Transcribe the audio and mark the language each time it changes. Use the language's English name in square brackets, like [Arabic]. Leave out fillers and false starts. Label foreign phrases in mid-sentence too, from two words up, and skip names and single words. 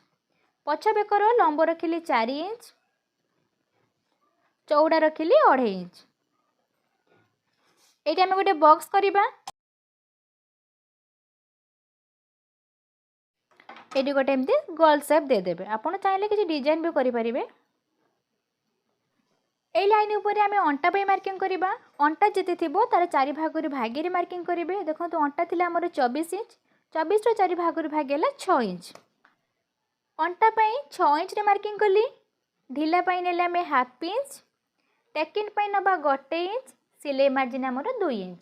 [Odia] ପଛ ବେକର ଲମ୍ବ ରଖିଲି 4 ଇଞ୍ଚ, ଚଉଡ଼ା ରଖିଲି 2.5 ଇଞ୍ଚ। ଏଇଟା ଆମେ ଗୋଟେ ବକ୍ସ କରିବା। ଏଇଠି ଗୋଟେ ଏମିତି ଗୋଲ ସେପ୍ ଦେଇଦେବେ। ଆପଣ ଚାହିଁଲେ କିଛି ଡିଜାଇନ୍ ବି କରିପାରିବେ। ଏଇ ଲାଇନ ଉପରେ ଆମି অଣ୍ଟା ପାଇଁ ମାର୍କିଂ କରିବା। ଅଣ୍ଟା ଯେତେ ଥିବ ତାର 4 ଭାଗରୁ ଭାଗରେ ମାର୍କିଂ କରିବେ। ଦେଖନ୍ତୁ ଅଣ୍ଟା ଥିଲା ଆମର 24 ଇଞ୍ଚ, 24ର 4 ଭାଗରୁ ଭାଗ ହେଲା 6 ଇଞ୍ଚ। ଅଣ୍ଟା ପାଇଁ 6 ଇଞ୍ଚରେ ମାର୍କିଂ କଲି। ଢିଲା ପାଇଁ ନେଲେ ଆମେ [English] half inch, [Odia] ଟେକିନ୍ ପାଇଁ ନେବା 1 ଇଞ୍ଚ, ସିଲେଇ ମାର୍ଜିନ୍ ଆମର 2 ଇଞ୍ଚ।